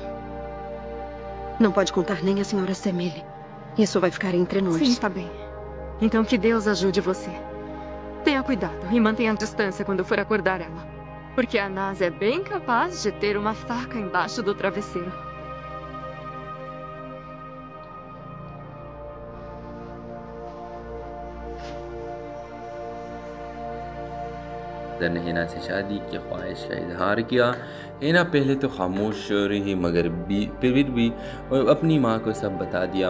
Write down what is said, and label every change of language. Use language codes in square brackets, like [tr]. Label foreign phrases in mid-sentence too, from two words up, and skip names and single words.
[pt] Não pode contar nem a senhora Semele. Isso vai ficar entre nós. Sim, tá bem. Então que Deus ajude você. Tenha cuidado e mantenha a distância quando for acordar ela. Porque a Nas é bem capaz de ter uma faca embaixo do travesseiro. [hi] ने हिना से शादी की ख्वाहिश का इजहार किया। हिना पहले तो खामोश रही मगर फिर भी अपनी माँ को सब बता दिया।